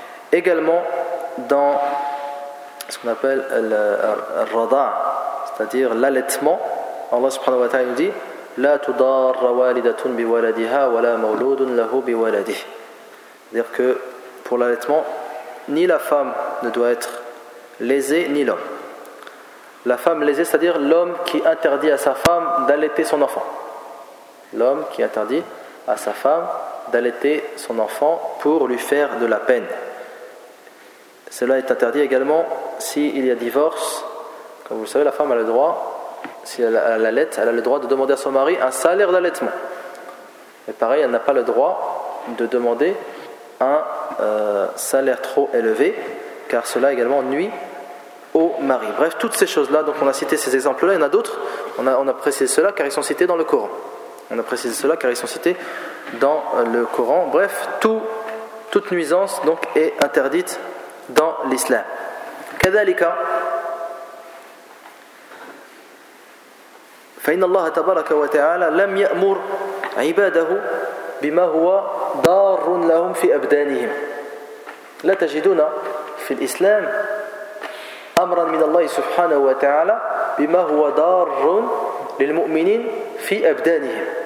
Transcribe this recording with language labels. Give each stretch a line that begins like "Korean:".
French: Également dans ce qu'on appelle le rada, c'est-à-dire l'allaitement, Allah
Arabic: subhanahu wa ta'ala
French: nous dit
Arabic: لا تضار والدة بولدها ولا مولود له بولده.
French: C'est-à-dire que pour l'allaitement, ni la femme ne doit être lésée, ni l'homme. La femme lésée, c'est-à-dire l'homme qui interdit à sa femme d'allaiter son enfant. L'homme qui interdit à sa femme d'allaiter son enfant pour lui faire de la peine. Cela est interdit également s'il y a divorce. Comme vous le savez, la femme a le droit, si elle allaite, elle a le droit de demander à son mari un salaire d'allaitement. Et pareil, elle n'a pas le droit de demander un salaire trop élevé, car cela également nuit au mari. Bref, toutes ces choses-là, donc on a cité ces exemples-là, il y en a d'autres, on a précisé cela car ils sont cités dans le Coran. On a précisé cela car ils sont cités dans le Coran. Bref, toute nuisance donc est interdite dans l'islam.
Arabic: Kadhalika, فإن الله تبارك وتعالى لم يأمر عباده بما هو ضار لهم في أبدانهم. لا تجدون في الإسلام أمرا من الله سبحانه وتعالى بما هو ضار للمؤمنين في أبدانهم.